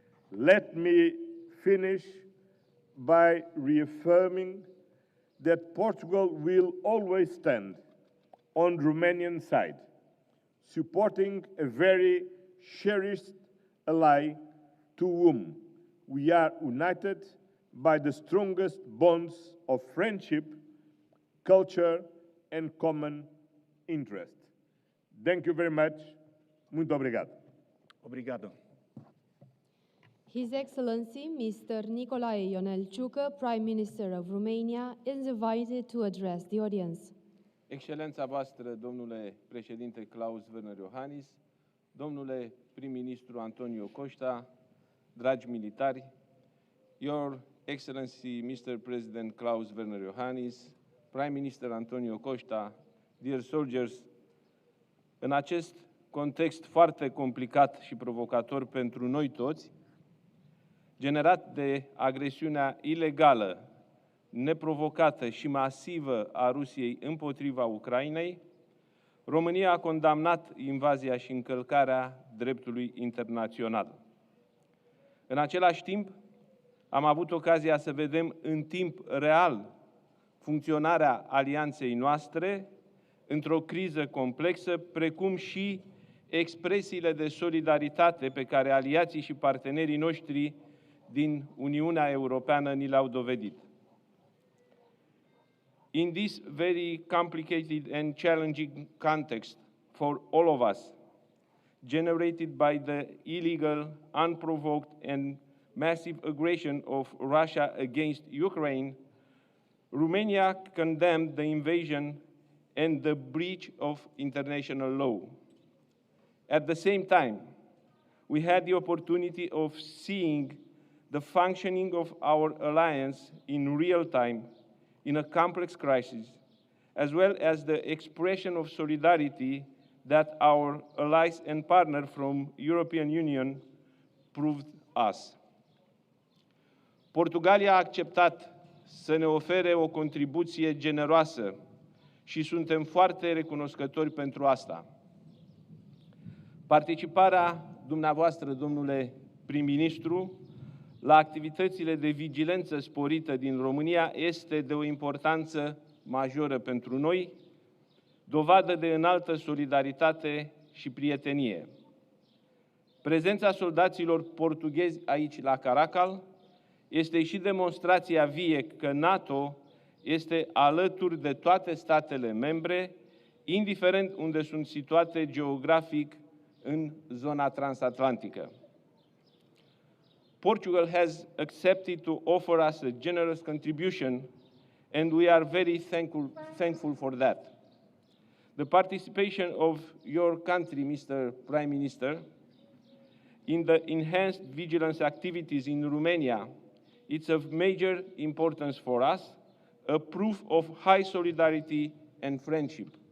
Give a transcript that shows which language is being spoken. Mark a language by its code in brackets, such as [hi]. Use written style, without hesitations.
[en] Let me finish by reaffirming that Portugal will always stand on the Romanian side, supporting a very cherished ally to whom we are united by the strongest bonds of friendship, culture, and common interest. Thank you very much. [pt] Muito obrigado. Obrigado. [en] His Excellency Mr. Nicolae-Ionel Ciucă, Prime Minister of Romania, is invited to address the audience. [ro] Excelența voastră, domnule președinte Klaus Iohannis, domnule prim-ministru António Costa, dragi militari, [en] Your Excellency Mr. President Klaus Iohannis, Prime Minister António Costa, dear soldiers, [ro] în acest context foarte complicat și provocator pentru noi toți, generat de agresiunea ilegală, neprovocată și masivă a Rusiei împotriva Ucrainei, România a condamnat invazia și încălcarea dreptului internațional. În același timp, am avut ocazia să vedem în timp real funcționarea alianței noastre într-o criză complexă, precum și expresiile de solidaritate pe care aliații și partenerii noștri din Uniunea Europeană ni le-au dovedit. [en] In this very complicated and challenging context for all of us, generated by the illegal, unprovoked, and massive aggression of Russia against Ukraine, Romania condemned the invasion and the breach of international law. At the same time, we had the opportunity of seeing the functioning of our alliance in real time in a complex crisis, as well as the expression of solidarity that our allies and partners from European Union proved us. [ro] Portugalia a acceptat să ne ofere o contribuție generoasă și suntem foarte recunoscători pentru asta. Participarea dumneavoastră, domnule prim-ministru, la activitățile de vigilență sporită din România este de o importanță majoră pentru noi, dovadă de înaltă solidaritate și prietenie. Prezența soldaților portughezi aici la Caracal este și demonstrația vie că NATO este alături de toate statele membre, indiferent unde sunt situate geografic în zona transatlantică. [en] Portugal has accepted to offer us a generous contribution, and we are very thankful for that. The participation of your country, Mr. Prime Minister, in the enhanced vigilance activities in Romania, it's of major importance for us, a proof of high solidarity and friendship.